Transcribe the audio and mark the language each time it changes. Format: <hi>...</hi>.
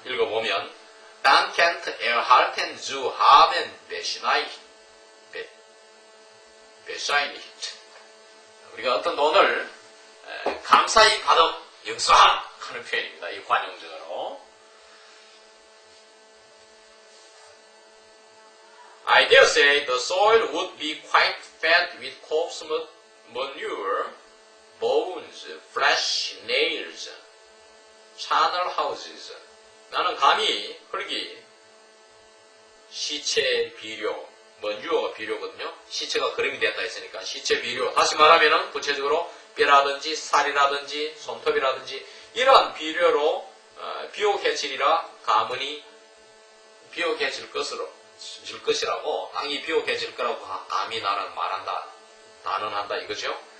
<ko>읽어보면</ko> <de>Dankend erhalten zu haben bescheinigt.</de> <ko>우리가 어떤 돈을 감사히 받은 영수함 하는 표현입니다. 이 관용적으로.</ko> <en>I dare say the soil would be quite fat with corpse manure, bones, flesh, nails, charnel houses.</en> <ko>나는 감히 흙이 시체 비료, manure 비료거든요. 시체가 거름이 된다 했으니까 시체 비료. 다시 말하면은 구체적으로 뼈라든지 살이라든지 손톱이라든지 이러한 비료로 비옥해질이라 가문이 비옥해질 것이라고 땅이 비옥해질 거라고 감히 나는 말한다. 단언한다 이거죠.</ko>